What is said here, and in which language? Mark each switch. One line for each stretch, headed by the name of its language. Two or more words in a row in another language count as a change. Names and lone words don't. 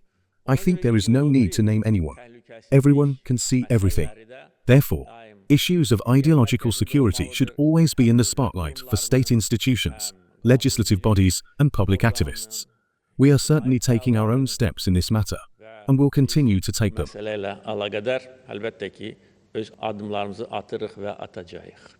English: I think there is no need to name anyone. Everyone can see everything. Therefore, issues of ideological security should always be in the spotlight for state institutions, legislative bodies, and public activists. We are certainly taking our own steps in this matter, and will continue to take them.
Azerbaijani: Məsələlə əlaqədar əlbəttə ki, öz addımlarımızı atırıq və atacağıq.